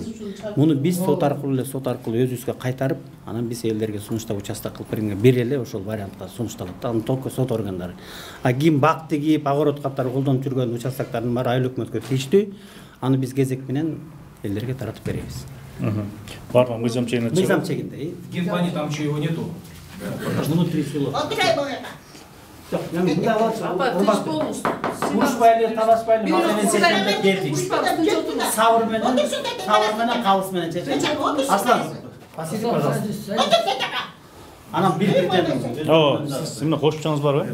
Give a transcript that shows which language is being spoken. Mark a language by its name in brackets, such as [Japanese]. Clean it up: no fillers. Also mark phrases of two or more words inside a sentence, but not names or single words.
[Kyrgyz] Муну биз сот аркылуу өзүбүзгө кайтарып, анан биз элдерге сунуштап участок кылып берели, ошол вариантта сунушталат да, аны только сот органдары. А ким бак тигип, огород каттары колдонуп жүргөн участоктордун баары айыл өкмөткө тийиштүү, аны биз кезек менен элдерге таратып беребиз. Барлыгы мыйзам чегинде чыгат. Мыйзам чегинде. [Russian] Генплане там ничего нету. Внутри село. [Kyrgyz] Отурай буга. Урушпай эле, талашпай эле, мазамен чечкенде келдик. Сабыр менен, калыс менен чечет. [Russian] Аслан, посиди, пожалуйста. [Kyrgyz] Анан бир-бирден. О, сиз эмне кошумчаңыз барбы?